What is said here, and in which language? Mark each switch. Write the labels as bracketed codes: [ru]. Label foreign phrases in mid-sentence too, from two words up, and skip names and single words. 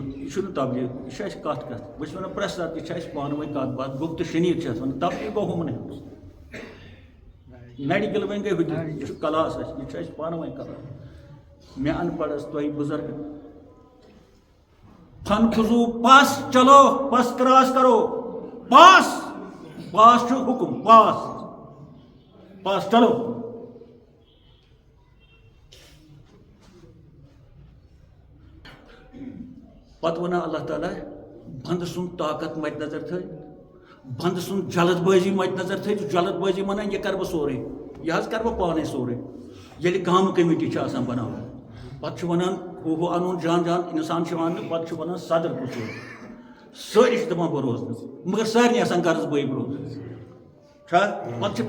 [ks] یہِ چھُنہٕ تبلیغ, یہِ چھِ اَسہِ کتھ. بہٕ چھُس ونان پرٛٮ۪تھ ساتہٕ یہِ چھِ اَسہِ پانہٕ ؤنۍ کتھ باتھ. گُپتہٕ شنیٖد چھِ اَتھ ونان. تبلیغ گوٚو ہُمن ہُنٛد. میڈِکل وۄنۍ گٔے ہُتہِ. یہِ چھُ کلاس اَسہِ, یہِ چھُ اَسہِ پانہٕ ؤنۍ کلاس. مےٚ ان پڑھس تۄہہِ بُزرگ. فن فضوٗ پس [ur] چلو پس کراس کرو. [ks] پاس پاس چھُ حُکُم. [ur] پاس پاس چلو. [ks] پتہ ونان اللہ تعالیٰ بند سن طاقت مد نظر تھٲیِتھ بند سن جلد بٲزی مد نظر تھٲیِتھ جلد بٲزی ونان یہ کر بہٕ سورُے یہ حظ کر بہٕ پانے سورُے ییٚلہِ گامہٕ کمیٹی چھِ آسان بناوٕنۍ پتہٕ چھُ ونان ہُہ انُن جان جان انسان چھُ ونان پتہٕ چھُ ونان صدر کُس روزِ سٲری چھِ دپان بہٕ روزنہٕ مگر سارنٕے آسان غرض بٕے روزُن چھا پتہٕ چھِ